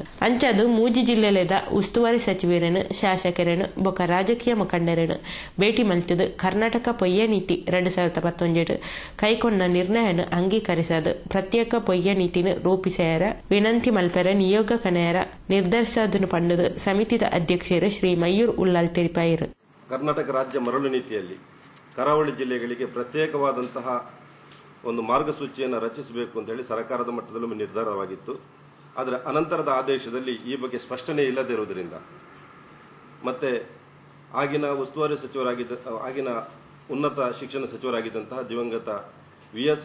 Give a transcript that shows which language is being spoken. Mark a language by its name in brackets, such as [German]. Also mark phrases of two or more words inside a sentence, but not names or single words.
[Tulu] ಅಂಚದು ಮೂಜಿ ಜಿಲ್ಲೆಲದ ಉಸ್ತುವಾರಿ ಸಚಿವರನ್ನು, ಶಾಸಕರನ್ನು ಬೊಕ್ಕ ರಾಜಕೀಯ ಮುಖಂಡರನ್ನು ಭೇಟಿ ಮಲ್ತದ ಕರ್ನಾಟಕ ಪೊಯ್ಯ ನೀತಿ 2019 ಕೈಕೊಂಡ ನಿರ್ಣಯವನ್ನು ಅಂಗೀಕರಿಸದು ಪ್ರತ್ಯೇಕ ಪೊಯ್ಯ ನೀತಿನ ರೂಪಿಸ್ಯಾರ ವಿನಂತಿ ಮಲ್ಪರ ನಿಯೋಗ ಕಣೆಯರ ನಿರ್ಧರಿಸದನ್ನು ಪಂಡದು ಸಮಿತಿದ ಅಧ್ಯಕ್ಷರು ಶ್ರೀ ಮಯೂರ್ ಉಲ್ಲಾಲ್ ತಿಳಿಪಾಯಿರು. [Kannada] ಕರ್ನಾಟಕ ರಾಜ್ಯ ಮರಳು ನೀತಿಯಲ್ಲಿ ಕರಾವಳಿ ಜಿಲ್ಲೆಗಳಿಗೆ ಪ್ರತ್ಯೇಕವಾದಂತಹ ಒಂದು ಮಾರ್ಗಸೂಚಿಯನ್ನು ರಚಿಸಬೇಕು ಅಂತ ಹೇಳಿ ಸರ್ಕಾರದ ಮಟ್ಟದಲ್ಲೂ ನಿರ್ಧಾರವಾಗಿತ್ತು. ಆದರೆ ಅನಂತರದ ಆದೇಶದಲ್ಲಿ ಈ ಬಗ್ಗೆ ಸ್ಪಷ್ಟನೆ ಇಲ್ಲದೇ ಇರುವುದರಿಂದ ಮತ್ತೆ ಆಗಿನ ಉಸ್ತುವಾರಿ ಆಗಿನ ಉನ್ನತ ಶಿಕ್ಷಣ ಸಚಿವರಾಗಿದ್ದಂತಹ ದಿವಂಗತ ವಿ.ಎಸ್.